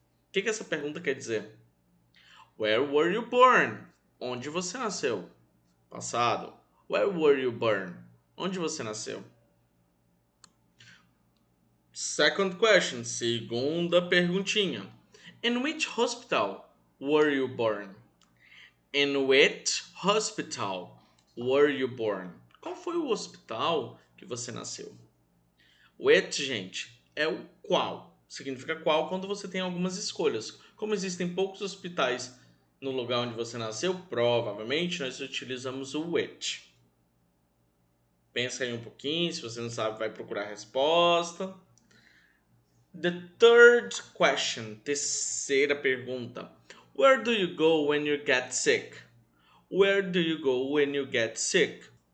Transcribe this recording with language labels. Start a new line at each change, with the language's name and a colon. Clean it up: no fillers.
Portuguese: O que essa pergunta quer dizer?
English: Where were you born?
Portuguese: Onde você nasceu? Passado.
English: Where were you born?
Portuguese: Onde você nasceu?
English: Second question,
Portuguese: segunda perguntinha.
English: In which hospital were you born? In which hospital were you born?
Portuguese: Qual foi o hospital que você nasceu? Which, gente, é o qual. Significa qual quando você tem algumas escolhas. Como existem poucos hospitais no lugar onde você nasceu, provavelmente nós utilizamos o which. Pensa aí um pouquinho, se você não sabe, vai procurar a resposta.
English: The third question,
Portuguese: terceira pergunta.
English: Where do you go when you get sick? Where do you go when you get sick?